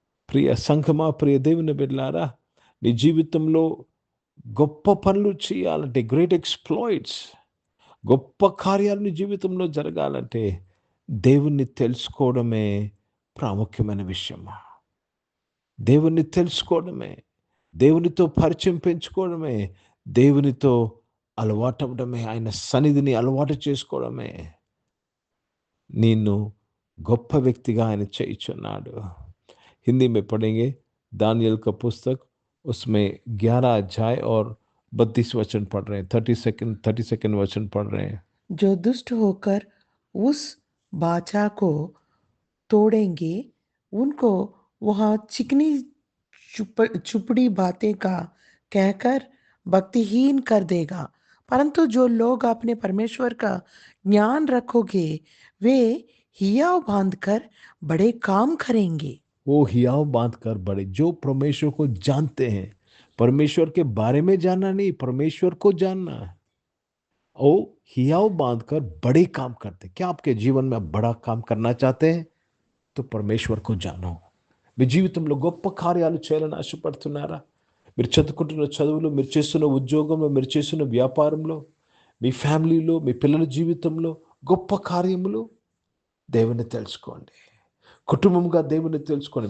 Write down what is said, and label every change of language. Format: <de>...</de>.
<te>ప్రియ సంఘమా, ప్రియ దేవుని బిడ్డలారా, నీ జీవితంలో గొప్ప పనులు చేయాలంటే, గ్రేట్ ఎక్స్ప్లాయిట్స్, గొప్ప కార్యాలు నీ జీవితంలో జరగాలంటే దేవుణ్ణి తెలుసుకోవడమే ప్రాముఖ్యమైన విషయం. దేవుణ్ణి తెలుసుకోవడమే, దేవునితో పరిచయం పెంచుకోవడమే, దేవునితో అలవాటు అవ్వడమే, ఆయన సన్నిధిని అలవాటు చేసుకోవడమే నిన్ను గొప్ప వ్యక్తిగా ఆయన చేయుచున్నాడు.</te> <hi>हिंदी में पढ़ेंगे दानियल का पुस्तक, उसमें 11 अध्याय और 32 वचन पढ़ रहे हैं. 30 वचन पढ़ रहे हैं. जो दुष्ट होकर उस बाचा को तोड़ेंगे उनको वहाँ चिकनी चुपड़ी बातें का कहकर भक्तिहीन कर देगा, परंतु जो लोग अपने परमेश्वर का ज्ञान रखोगे वे हियाव बांधकर बड़े काम करेंगे. वो हियाव बांध कर बड़े, जो परमेश्वर को जानते हैं, परमेश्वर के बारे में जानना नहीं, परमेश्वर को जानना है, वो हियाव बांध कर बड़े काम करते. क्या आपके जीवन में बड़ा काम करना चाहते हैं? तो परमेश्वर को जानो.</hi> <te>మీ జీవితంలో గొప్ప కార్యాలు చేయాలని ఆశపడుతున్నారా? మీరు చదువుకుంటున్న చదువులో, మీరు చేస్తున్న ఉద్యోగంలో, మీరు చేస్తున్న వ్యాపారంలో, మీ ఫ్యామిలీలో, మీ పిల్లల జీవితంలో గొప్ప కార్యములు. దేవుని తెలుసుకోండి. కుటుంబంగా దేవుని తెలుసుకోండి.</te>